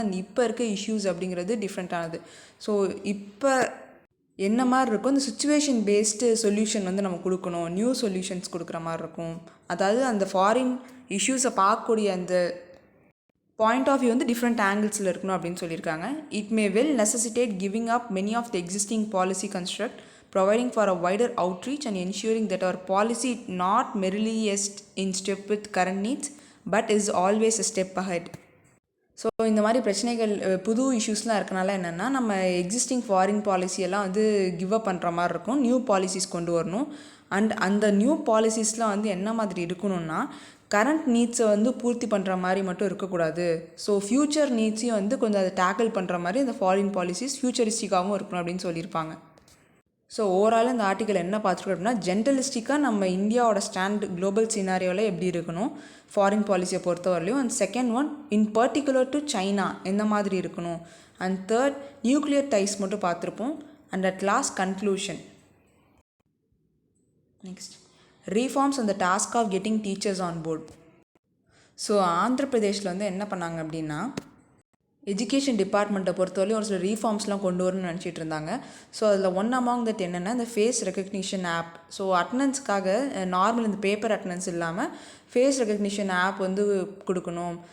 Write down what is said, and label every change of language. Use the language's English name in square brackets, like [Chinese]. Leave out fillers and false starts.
[Tamil] அந்த இப்போ இருக்க இஷ்யூஸ் அப்படிங்கிறது டிஃப்ரெண்ட்டானது. ஸோ இப்போ என்ன மாதிரி இருக்கும், இந்த சுச்சுவேஷன் பேஸ்டு சொல்யூஷன் வந்து நம்ம கொடுக்கணும், நியூ சொல்யூஷன்ஸ் கொடுக்குற மாதிரி இருக்கும். அதாவது அந்த ஃபாரின் இஷ்யூஸை பார்க்கக்கூடிய அந்த பாயிண்ட் ஆஃப் வியூ வந்து டிஃப்ரெண்ட் ஆங்கிள்ஸில் இருக்கணும் அப்படின்னு சொல்லியிருக்காங்க. [English] It may well necessitate giving up many of the existing policy construct, providing for a wider outreach and ensuring that our policy not merely is in step with current needs but is always a step ahead. [Tamil] So இந்த மாதிரி பிரச்சனைகள் புது இஷ்யூஸ்லாம் இருக்கனால என்னென்னா நம்ம existing foreign பாலிசியெல்லாம் வந்து give up பண்ணுற மாதிரி இருக்கும், நியூ பாலிசிஸ் கொண்டு வரணும். அண்ட் அந்த நியூ பாலிசிஸ்லாம் வந்து என்ன மாதிரி இருக்கணும்னா கரண்ட் நீட்ஸை வந்து பூர்த்தி பண்ணுற மாதிரி மட்டும் இருக்கக்கூடாது. ஸோ ஃப்யூச்சர் நீட்ஸையும் வந்து கொஞ்சம் அதை டேக்கிள் பண்ணுற மாதிரி இந்த ஃபாரின் பாலிசிஸ் ஃப்யூச்சரிஸ்டிக்காகவும் இருக்கணும் அப்படின்னு சொல்லியிருப்பாங்க. ஸோ ஓவரால் இந்த ஆர்டிக்கல் என்ன பார்த்துருக்கோம் அப்படின்னா ஜென்ரலிஸ்டிக்காக நம்ம இந்தியாவோட ஸ்டாண்ட் குளோபல் சினாரியோவில் எப்படி இருக்கணும் ஃபாரின் பாலிசியை பொறுத்தவரையிலையும். And second one [English] in particular to China [Tamil] எந்த மாதிரி இருக்கணும். அண்ட் தேர்ட் நியூக்ளியர் டைஸ் மட்டும் பார்த்துருப்போம். And at last conclusion [English] Next, reforms on the task of getting teachers on board. [Tamil] So Andhra பிரதேஷில் வந்து என்ன பண்ணாங்க அப்படின்னா, எஜுகேஷன் டிபார்ட்மெண்ட்டை பொறுத்தவரையும் ஒரு சில ரீஃபார்ம்ஸ்லாம் கொண்டு வரணும்னு நினச்சிட்டு இருந்தாங்க. ஸோ அதில் [English] one among that [Tamil] என்னென்னா இந்த face recognition app. So அட்டனன்ஸ்க்காக normal இந்த பேப்பர் அட்டனன்ஸ் இல்லாமல் ஃபேஸ் ரெக்கக்னிஷன் ஆப் வந்து கொடுக்கணும்.